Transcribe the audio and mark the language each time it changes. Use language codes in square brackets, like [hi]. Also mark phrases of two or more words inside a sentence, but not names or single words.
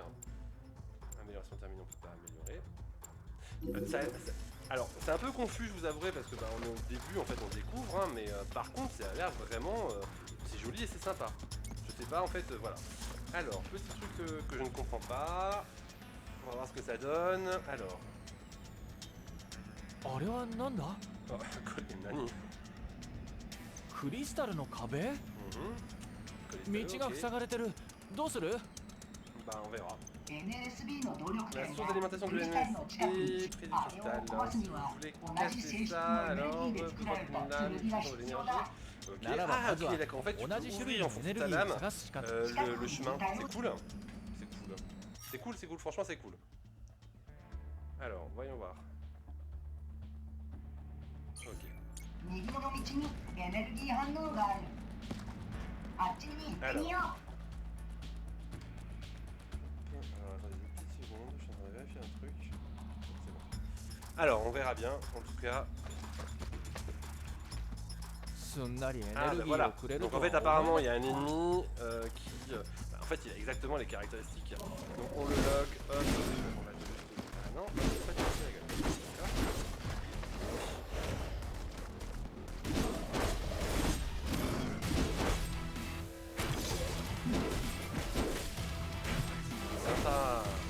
[fr] Amélioration terminée, on peut pas améliorer. Alors, c'est un peu confus, je vous avouerai, parce que bah, on est au début, en fait, on découvre. Hein, mais par contre, ça a l'air vraiment... c'est joli et c'est sympa. Je sais pas, en fait, voilà. Alors, petit truc que je ne comprends pas. On va voir ce que ça donne. Alors. [ja] あれはなんだ？ Oh, これ何？クリスタルの壁？道が塞がれてる。どうする？ [fr] Bah, on verra. [ja] NSB の動力 [fr] La [ja] 源 [fr] source d'alimentation [ja] ク [fr] de [ja] リスタルの近くに [fr] l'NSB, près du [ja] あれを [fr] cristal. [ja] 壊す [fr] Si [ja] に [fr] vous [ja] は [fr] voulez [ja] 同じ [fr] casser [ja] 性質 [fr] ça, [ja] のエネル [fr] alors [ja] ギーで作られ [fr] votre [ja] た [fr] lame [ja] 剣が [fr] pour [ja] 必 [fr] l'énergie. [ja] 要だ [fr] Ok, [ja] ならば [fr] ah [ja] まずは [fr] ok, d'accord. En fait, tu [ja] 同 [fr] peux [ja] じ種 [fr] ouvrir [ja] 類 [fr] en [ja] のエ [fr] fonction [ja] ネ [fr] de [ja] ル [fr] ta [ja] ギーを [fr] lame [ja] 探すしか。 [fr] le chemin. C'est cool. C'est cool, franchement, c'est cool. Alors, voyons voir. Ok. [ja] 右の道にエネルギー反応がある。あっちに行ってみよう。 [fr] Alors, attendez une petite seconde, je suis en train de vérifier un truc. C'est bon. Alors, on verra bien, en tout cas. [ja] すんなりエネ [fr] Ah, [ja] ル [fr] bah [ja] ギー [fr] voilà. [ja] をくれる [fr] Donc [ja] と [fr] en [ja] は [fr] fait, [ja] 思え [fr] apparemment, [ja] な [fr] il y a un ennemi qui. Bah, en fait, il a exactement les caractéristiques. Donc, on le lock, hop. On va juste. Ah non, en fait, c'est la gueule. D'accord. Sympa.